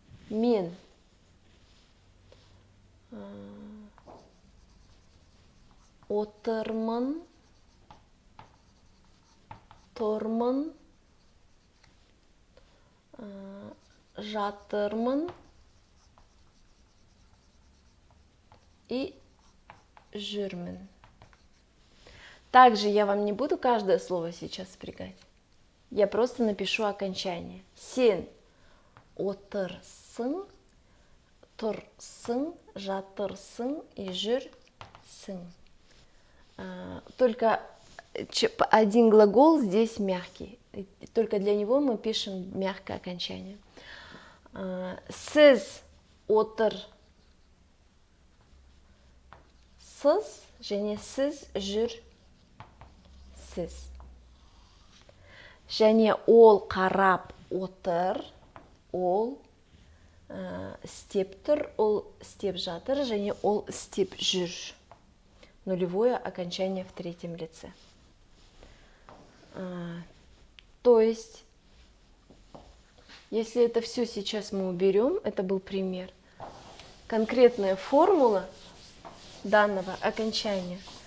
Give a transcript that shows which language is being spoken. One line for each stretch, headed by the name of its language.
Kazakh: Мен отырмын, тұрмын, жатырмын и жүрмін.
Russian: Также я вам не буду каждое слово сейчас спрягать. Я просто напишу окончание.
Kazakh: Сен отырсың, тұрсың, жатырсың и жүрсің.
Russian: Только один глагол здесь мягкий. Только для него мы пишем мягкое окончание.
Kazakh: Сіз отырсыз, және сіз жүрсіз. Және ол қарап отыр, ол істеп тұр, ол істеп жатыр, және ол істеп жүр.
Russian: Нулевое окончание в третьем лице. То есть, если это все сейчас мы уберем, это был пример, конкретная формула данного окончания.